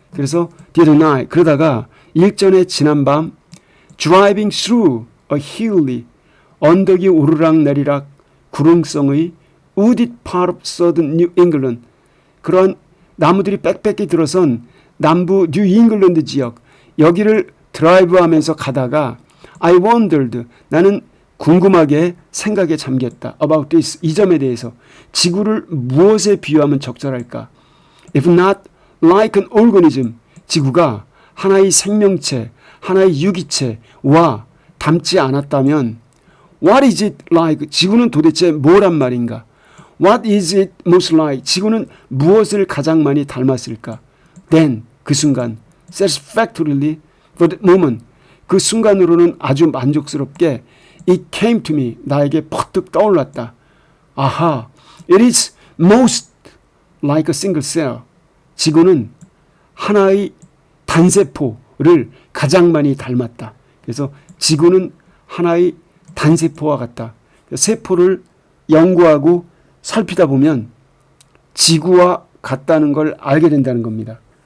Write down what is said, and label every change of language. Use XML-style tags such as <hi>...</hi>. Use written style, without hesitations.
<ko>그래서 the other night, 그러다가 일전에 지난밤 driving through a hilly, 언덕이 오르락 내리락 구릉성의 wooded part of southern New England, 그런 나무들이 빽빽히 들어선 남부 뉴 잉글랜드 지역, 여기를 드라이브하면서 가다가 I wondered, 나는 궁금하게 생각에 잠겼다. About this, 이 점에 대해서. 지구를 무엇에 비유하면 적절할까?</ko> <en>If not like an organism, 지구가 하나의 생명체, 하나의 유기체와 닮지 않았다면 What is it like?</en> <ko>지구는 도대체 뭐란 말인가?</ko> <en>What is it most like?</en> <ko>지구는 무엇을 가장 많이 닮았을까? Then, 그 순간 satisfactorily for the moment, 그 순간으로는 아주 만족스럽게 it came to me, 나에게 퍼뜩 떠올랐다.</ko> <en>아하, it is most like a single cell.</en> <ko>지구는 하나의 단세포를 가장 많이 닮았다. 그래서 지구는 하나의 단세포와 같다. 세포를 연구하고 살피다 보면 지구와 같다는 걸 알게 된다는 겁니다.</ko>